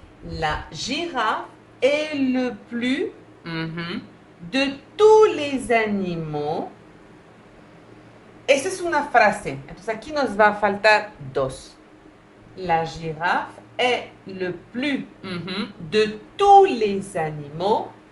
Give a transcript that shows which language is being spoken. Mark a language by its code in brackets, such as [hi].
[fr] La girafe est le plus de tous les animaux. [es] Esa es una frase. Entonces aquí nos va a faltar dos. [fr] La girafe est le plus de tous les animaux.